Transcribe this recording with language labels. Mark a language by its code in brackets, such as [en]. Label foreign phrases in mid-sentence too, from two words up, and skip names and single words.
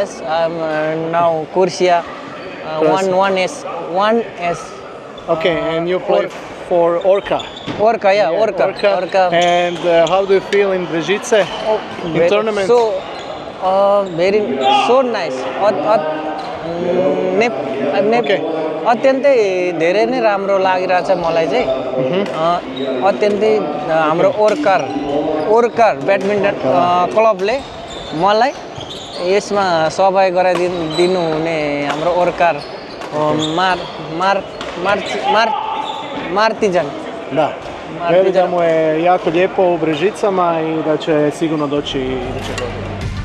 [en] years. I'm now Kursia, 1S. Okay, and you play for Orca? Orca, yeah, Orca. And how do you feel in Brežice, in tournament? So nice. [ne] अत्यन्तै धेरै नै राम्रो लागिरहेछ मलाई चाहिँ अत्यन्तै हाम्रो ओर्कर ब्याडमिन्टन क्लबले मलाई यसमा सहभागी गराइदिनु हुने हाम्रो ओर्कर Martijan. [hr] Da. Veli da mu je jako lijepo u Brežicama i da će sigurno doći iduće godine.